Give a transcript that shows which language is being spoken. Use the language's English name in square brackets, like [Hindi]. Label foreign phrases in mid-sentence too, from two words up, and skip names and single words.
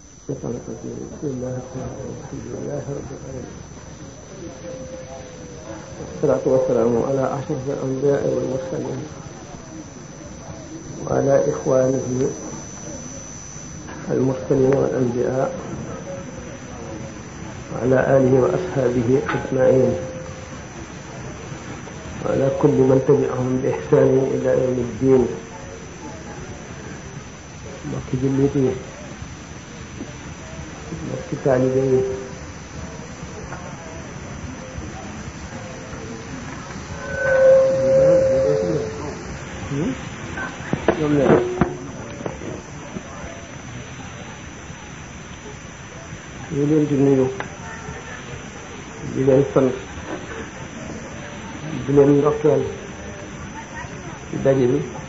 [Arabic] الشيطان الرجيم بسم الله الرحمن الرحيم الحمد لله رب العالمين والصلاة والسلام على أشرف الأنبياء والمرسلين وعلى إخوانه المرسلين والأنبياء وعلى آله وأصحابه أجمعين وعلى كل من تبعهم بإحسان إلى يوم الدين. [Wolof] mbokki jullit yi, mbokki taalibe yi, ñoom la ñu leen di nuyu, di leen sant, di leen ndokkeel ci daje bi.